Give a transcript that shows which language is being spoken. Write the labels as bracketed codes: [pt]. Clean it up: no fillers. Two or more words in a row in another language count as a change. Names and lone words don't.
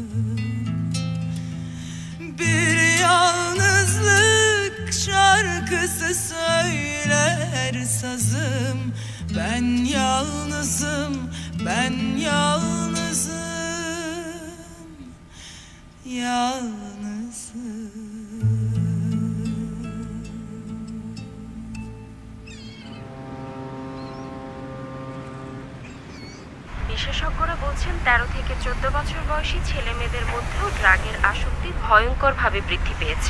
[tr] Bir yalnızlık şarkısı söyler sazım. Ben yalnızım, ben yalnızım, yalnızım. [bn] বিশেষজ্ঞরা বলছেন 13 থেকে 14 বছর বয়সী ছেলে মেয়েদের মধ্যেও ড্রাগের আসক্তি ভয়ঙ্করভাবে বৃদ্ধি পেয়েছে।